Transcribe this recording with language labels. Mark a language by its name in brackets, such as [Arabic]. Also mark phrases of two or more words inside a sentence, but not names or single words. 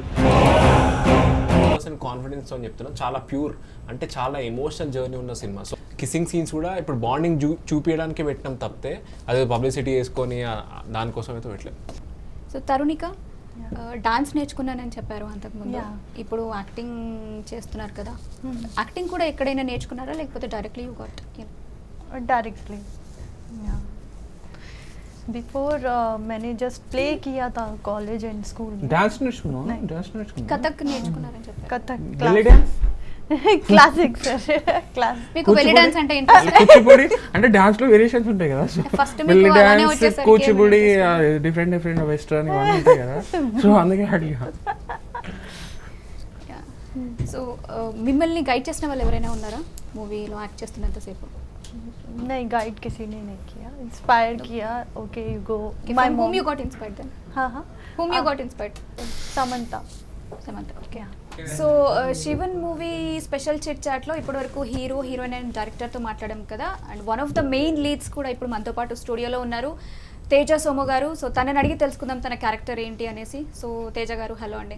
[Telugu] కాన్ఫిడెన్స్ అని చెప్తున్నా, చాలా ప్యూర్ అంటే చాలా ఎమోషనల్ జర్నీ ఉన్న సినిమా. సో [English] kissing scenes [Telugu] కూడా ఇప్పుడు బాండింగ్ చూపించడానికి పెట్టినాం తప్పితే అదే పబ్లిసిటీ చేసుకొని దానికోసం అయితే పెట్టలేదు. సో తరుణిక డాన్స్ నేర్చుకున్నానని చెప్పారు అంతకుముందు, [English] Yeah. [Telugu] ఇప్పుడు యాక్టింగ్ చేస్తున్నారు కదా. యాక్టింగ్ కూడా ఎక్కడైనా నేర్చుకున్నారా లేకపోతే [English] directly you got? directly before [Hindi] मैंने जस्ट प्ले किया था [English] college and school [Hindi] में. [Telugu] డాన్స్ నేర్చుకున్నావు? [Hindi] नहीं. [Telugu] డాన్స్ నేర్చుకున్నావు? కథక్ నేర్చుకున్నారని చెప్పారు. [Hindi] कथक [English] Belly dance? classic sir class. [Telugu] మీకు [English] belly dance [Telugu] అంటే ఇంట్రెస్ట్? కూచిపూడి అంటే డాన్స్ లో వేరియేషన్స్ ఉంటాయి కదా. సో First మీకు బెల్లీ అలానే డాన్స్, వచ్చేసరికి కూచిపూడి, ఏమైనా [English] different western [Telugu] ఇవన్నీ ఉంటాయి కదా. సో అందుకే అడిగా. సో మిమ్మల్ని గైడ్ చేసిన వాళ్ళు ఎవరైనా ఉన్నారా మూవీలో యాక్ట్ చేస్తున్నంతసేపు? [Hindi] नहीं गाइड किसी ने नहीं किया, इंस्पायर किया. [English] okay you go. From whom you got inspired then? [Hindi] हाँ हाँ [English] Whom you got inspired? समंता. [Telugu] సమంత. ఓకే. సో శివన్ మూవీ స్పెషల్ చిట్ చాట్లో ఇప్పటివరకు [English] hero, heroine and [Telugu] డైరెక్టర్తో మాట్లాడాం కదా. [English] and one of the main leads [Telugu] కూడా ఇప్పుడు మనతో పాటు స్టూడియోలో ఉన్నారు, తేజ సోము గారు. సో తనని అడిగి తెలుసుకుందాం తన క్యారెక్టర్ ఏంటి అనేసి. సో తేజ గారు, హలో అండి,